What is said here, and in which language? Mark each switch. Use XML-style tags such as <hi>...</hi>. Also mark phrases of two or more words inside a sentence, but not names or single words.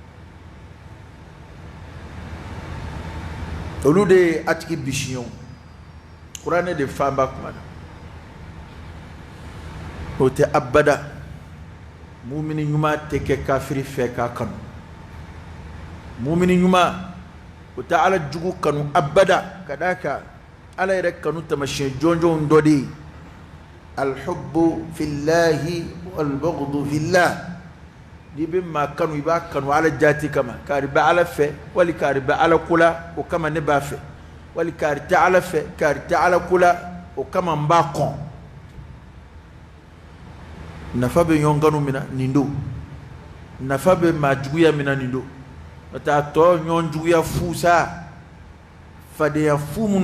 <bm>olu de ye a tigi bisiɲɛw kuranɛ de fanba kuma na o tɛ abada mumini ɲuman tɛ kɛ kafiri fɛ k'a kanu mumini ɲuman o tɛ ala jugu kanu abada ka d'a kan ala yɛrɛ kanu taamasiyɛn jɔnjɔnw dɔ de ye</bm> <ar>الحب في الله والبغض في الله</ar> <bm>n'i bɛ maa kanu i b'a kanu ala jaati kama kari bɛ ala fɛ wali kari bɛ ala ko la o kama ne b'a fɛ wali kari tɛ ala fɛ kari tɛ ala ko la o kama n b'a kɔn nafa bɛ ɲɔgɔn kanu min na nin don nafa bɛ maa juguya min na nin don n'o tɛ a tɔ ɲɔgɔn juguya fu sa fadenya fu minnu</bm>